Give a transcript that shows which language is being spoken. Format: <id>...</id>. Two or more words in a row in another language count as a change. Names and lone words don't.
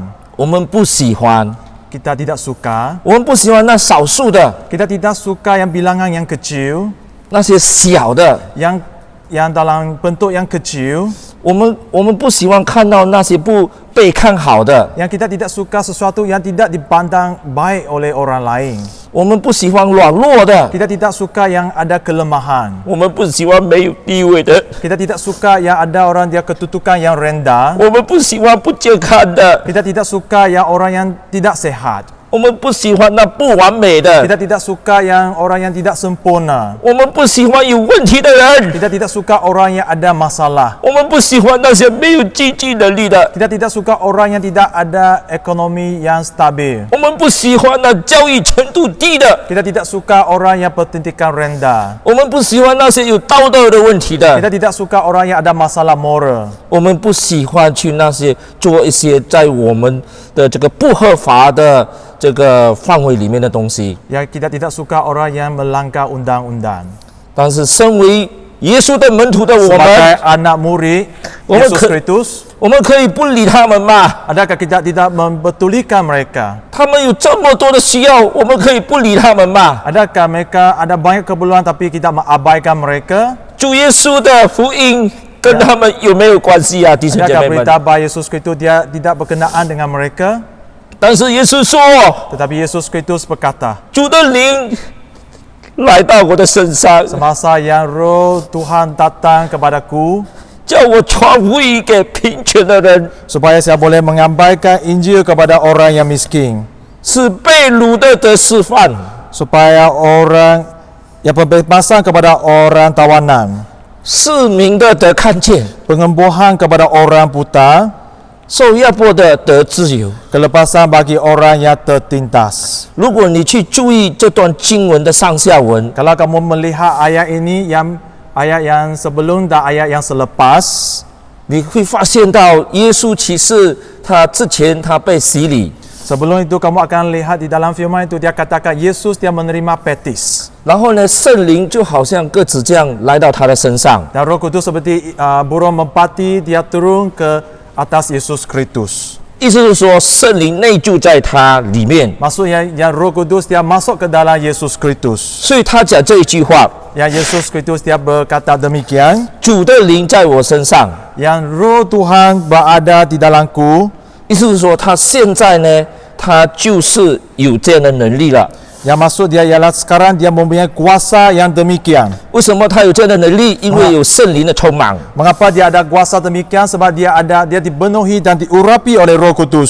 <zh>我们不喜欢，</zh> <ms>kita tidak suka.</ms> <zh>我们不喜欢那少数的，</zh> <ms>Kita tidak suka yang bilangan yang kecil,</ms> <zh>那些小的，</zh> <ms>yang dalam bentuk yang kecil.</ms> <zh>我们不喜欢看到那些不被看好的，</zh> <ms>Yang kita tidak suka sesuatu yang tidak dipandang baik oleh orang lain.</ms> <zh>我们不喜欢软弱的，</zh> <ms>Kita tidak suka yang ada kelemahan.</ms> <zh>我们不喜欢没有地位的，</zh> <ms>Kita tidak suka yang ada orang dia kedudukan yang rendah.</ms> <zh>我们不喜欢不健康的，</zh> <ms>Kita tidak suka yang orang yang tidak sehat.</ms> <zh>我们不喜欢那不完美的，</zh> <ms>Kita tidak suka yang orang yang tidak sempurna.</ms> <zh>我们不喜欢有问题的人，</zh> <ms>Kita tidak suka orang yang ada masalah.</ms> <zh>我们不喜欢那些没有经济能力的，</zh> <ms>Kita tidak suka orang yang tidak ada ekonomi yang stabil.</ms> <zh>我们不喜欢那教育程度低的，</zh> <ms>Kita tidak suka orang yang pendidikan rendah.</ms> <zh>我们不喜欢那些有道德的问题的，</zh> <ms>Kita tidak suka orang yang ada masalah moral.</ms> <zh>我们不喜欢去那些做一些在我们的这个不合法的这个范围里面的东西。</zh> <ms>Yang kita tidak suka orang yang melanggar undang-undang.</ms> <zh>但是身为耶稣的门徒的我</zh> <ms>Sebagai</ms> <zh>们，</zh> <ms>anak murid Orang Yesus ke- Kristus,</ms> <zh>我们可以不理他们吗？</zh> <ms>adakah kita tidak membetulikan mereka?</ms> <zh>他们有这么多的需要，我们可以不理他们吗？</zh> <ms>Adakah mereka ada banyak keperluan tapi kita mengabaikan mereka?</ms> <zh>主耶稣的福音跟他们有没有关系啊，弟兄姐</zh> <ms>Adakah</ms> <zh>妹们？</zh> <ms>berita bahwa Yesus Kristus dia tidak berkenaan dengan mereka?</ms> <zh>但是耶稣说，</zh> <ms>Tetapi Yesus Kristus berkata,</ms> <zh>主的灵来到我的身上，</zh> <ms>semasa yang roh Tuhan datang kepadaku,</ms> <zh>叫我传福音给贫穷的人，</zh> <ms>supaya saya boleh menyampaikan Injil kepada orang yang miskin,</ms> <zh>使被掳的得释放，</zh> <ms>supaya orang yang pembebasan kepada orang tawanan,</ms> <zh>失明的得看见，</zh> <ms>penyembuhan kepada orang buta,</ms> <zh>受压迫的得自由。</zh> <ms>Kelepasan bagi orang yang tertindas.</ms> <zh>如果你去注意这段经文的上下文，</zh> <ms>Kalau kamu melihat ayat ini ayat yang sebelum dan ayat yang selepas,</ms> <zh>你会发现到耶稣其实他之前他被洗礼，</zh> <ms>sebelum itu kamu akan lihat di dalam firman itu dia katakan Yesus dia menerima baptis.</ms> <zh>然后呢，圣灵就好像鸽子这样来到他的身上。</zh> <ms>Dan Roh Kudus seperti burung merpati dia turun ke atas Yesus Kristus.</ms> <zh>意思是说，圣灵内住在他里面，</zh> <ms>Maksudnya yang Roh Kudus dia masuk ke dalam Yesus Kristus.</ms> <zh>所以他讲这一句话：</zh> <ms>Yang Yesus Kristus dia berkata demikian,</ms> <zh>主的灵在我身上。</zh> <ms>yang Roh Tuhan berada di dalamku.</ms> <zh>意思是说，他现在呢，他就是有这样的能力了。</zh> <ms>Yang maksud dia ialah sekarang dia mempunyai kuasa yang demikian.</ms> <zh>为什么他有这样的能力？因为有圣灵的充满。</zh> <ms>Mengapa dia ada kuasa demikian? Sebab dia dipenuhi dan diurapi oleh Roh Kudus.</ms>